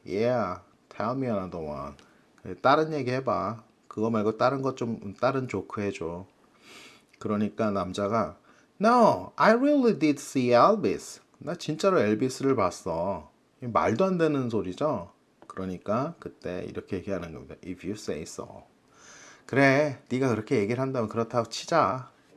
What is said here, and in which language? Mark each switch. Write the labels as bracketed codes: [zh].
[en] Yeah, tell me another one. [ko] 다른 얘기 해봐. 그거 말고 다른 조크 해줘. 그러니까 남자가 [en] No, I really did see Elvis. [ko] 나 진짜로 엘비스를 봤어. 말도 안 되는 소리죠. 그러니까 그때 이렇게 얘기하는 겁니다. [en] If you say so. [ko] 그래, 네가 그렇게 얘기를 한다면 그렇다고 치자.